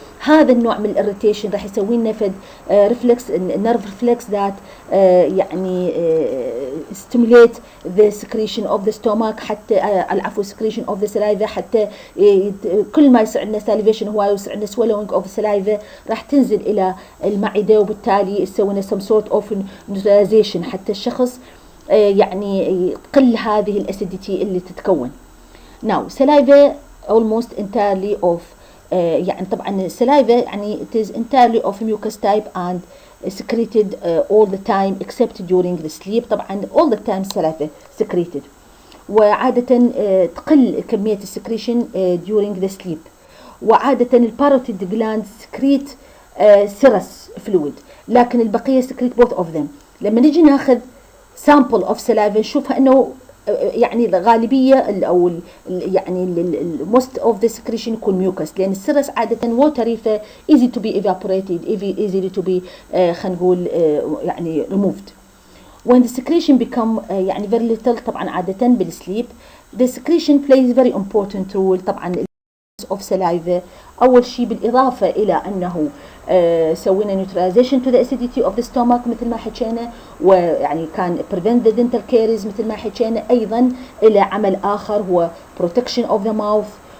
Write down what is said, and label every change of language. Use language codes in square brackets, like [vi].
[ar] هذا النوع من الirritation راح يسوي لنا فد [en] reflex nerve reflex that [ar] يعني [en] stimulate the secretion of the stomach [ar] حتى العفو [en] secretion of the saliva [ar] حتى كل ما يصير عندنا salivation هو يصير عندنا [en] swallowing of saliva [ar] راح تنزل إلى المعدة وبالتالي يسوي لنا [en] some sort of neutralization [ar] حتى الشخص يعني قل هذه الاسيديتي اللي تتكون. [en] Now saliva almost entirely of يعني [ar] طبعا السلايفا [en] يعني it is entirely of mucus type and secreted all the time except during the sleep. [ar] طبعا [en] all the time saliva secreted، [ar] وعادة تقل كمية السكريشن [en] during the sleep. وعادة الباروتيد gland secrete serous fluid, [ar] لكن البقية [en] Secrete both of them. [ar] لما نيجي ناخذ [en] sample of saliva [ar] نشوفها انه يعني الغالبية او يعني [en] most of the secretion [ar] يكون ميوكس، لان السيرس عادة watery ف [en] easy to be evaporated easy to be [ar] خلينا نقول يعني removed. [en] When the secretion become يعني very little طبعا عادة بالسليب the secretion plays very important role. [ar] طبعا of saliva أول شيء بالإضافة إلى أنه سوينا neutralization to the acidity of the stomach مثل ما حكينا، ويعني كان [en] prevent the dental caries [ar] مثل ما حكينا، أيضا إلى عمل آخر هو [en] protection of the mouth.